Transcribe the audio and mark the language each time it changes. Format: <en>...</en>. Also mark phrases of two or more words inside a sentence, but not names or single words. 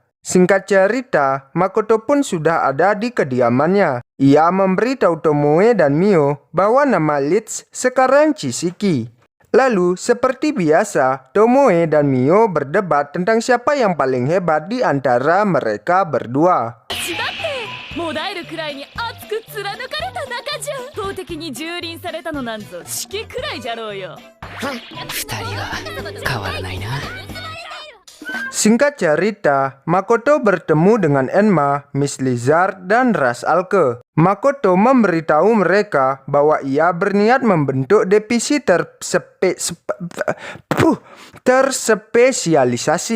<id>Singkat cerita, Makoto pun sudah ada di kediamannya. Ia memberitahu Tomoe dan Mio bahwa nama Leeds sekarang Chisiki. Lalu, seperti biasa, Tomoe dan Mio berdebat tentang siapa yang paling hebat di antara mereka berdua.</id> <ja>もだえるくらいに熱く貫かれた仲じゃ。投擲に蹂躙されたのなんぞ式くらいじゃろうよ。二人は変わらないな。</ja> <id>Singkat cerita, Makoto bertemu dengan Enma, Miss Lizard, dan Ras Alke. Makoto memberitahu mereka bahwa ia berniat membentuk divisi terspesialisasi.</id>